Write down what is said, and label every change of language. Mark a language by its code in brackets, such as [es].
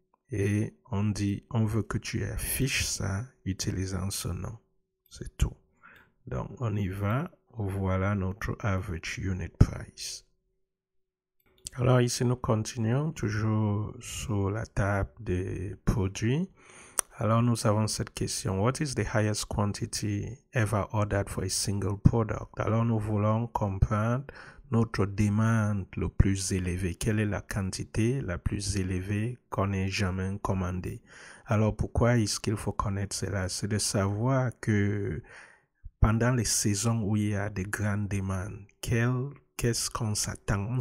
[fr] Et on dit, on veut que tu affiches ça utilisant ce nom. C'est tout. Donc, on y va. Voilà notre average unit price. Alors, ici, nous continuons toujours sur la table des produits. Alors, nous avons cette question. [en] What is the highest quantity ever ordered for a single product? [fr] Alors, nous voulons comprendre notre demande le plus élevée. Quelle est la quantité la plus élevée qu'on ait jamais commandée? Alors, pourquoi est-ce qu'il faut connaître cela? C'est de savoir que pendant les saisons où il y a de grandes demandes, qu'est-ce qu'on s'attend?